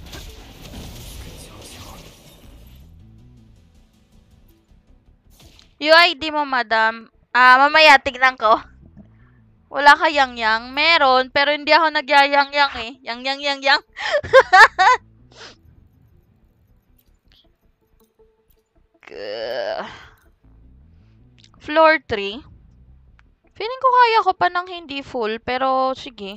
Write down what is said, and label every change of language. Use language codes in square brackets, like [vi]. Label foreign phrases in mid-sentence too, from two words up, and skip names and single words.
[tl] UID mo, madam. Mamaya, tignan ko. Wala ka yang-yang. Meron, pero hindi ako nagyayang-yang eh. Yang-yang-yang-yang. Floor 3. Feeling ko kaya ko pa ng hindi full, pero sige.